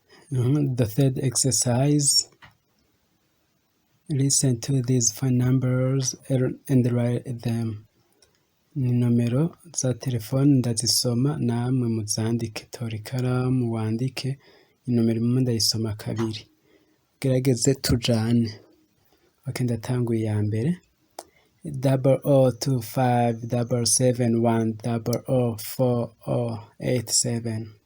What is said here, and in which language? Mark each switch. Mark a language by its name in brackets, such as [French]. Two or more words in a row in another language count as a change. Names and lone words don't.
[English] The third exercise, listen to these phone numbers and write them. [Rundi] Ni nomero za telefoni ndazisoma namwe muzandike. Tora ikaramu wandike inomero imwe ndayisoma kabiri. Gerageze tujane. Okay, ndatanguye iya mbere. 002577100487.